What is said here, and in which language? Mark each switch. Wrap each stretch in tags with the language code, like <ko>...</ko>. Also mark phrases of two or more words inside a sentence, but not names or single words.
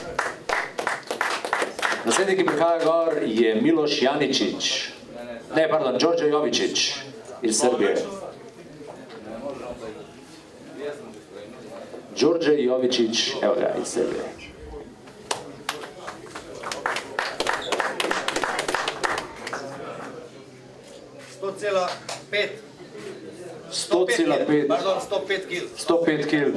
<sl>Naslednji, ki prihaja gor, je Miloš Janičić. Ne, pardon, Đorđe Jovičić iz Srbije. Đorđe Jovičić, evo ga, iz Srbije. $100,5 kg.</sl>